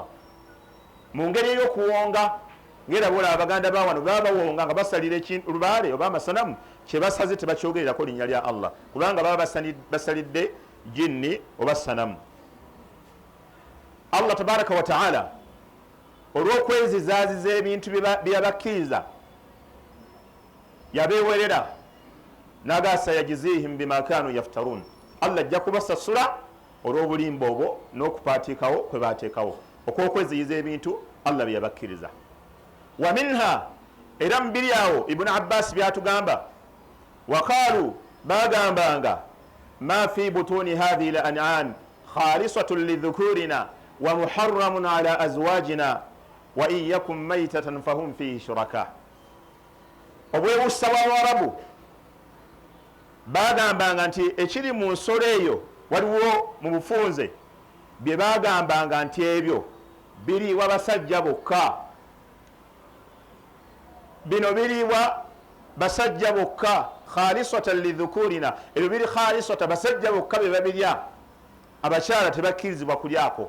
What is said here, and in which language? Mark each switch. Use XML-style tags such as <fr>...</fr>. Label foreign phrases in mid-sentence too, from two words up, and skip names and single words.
<lg>Mu ngeri ey'okuwonga ngera bola abaganda bawano baba bawonga nga basalira olubaale oba amasanamu kye basaze tebakyogererako linnya lya Allah kubanga baba basalidde jinni oba sanamu.</lg> <ar>الله تبارك وتعالى</ar> <lg>olw'okwezizaaziza ebintu bye yabakkiriza yabeewerera n'agaasa</lg> <ar>يجزيهم بما كانوا يفترون.</ar> <lg>Allah ajja kubasasula olw'obulimba obwo n'okupaatiikawo kwe baateekawo okw'okweziyiza ebintu Allah bye yabakkiriza.</lg> <ar>ومنها,</ar> <lg>era mubiri awo Ibn Abbas byatugamba,</lg> <ar>waqaalu bagambanga ما في بطون هذه الأنعام خالصة لذكورنا ومحرم على أزواجنا وإن يكن ميتة فهم فيه شركاء.</ar> <lg>Obwewussa bw'Abarabu bagambanga nti ekiri mu nsolo eyo waliwo mu bufunze bye bagambanga nti ebyo biriibwa basajja bokka, bino biriibwa basajja bokka,</lg> <ar>خالصة لذكورنا,</ar> <lg>ebyo biri khalisata basajja bokka be babirya, abakyala tebakkirizibwa kulyako.</lg>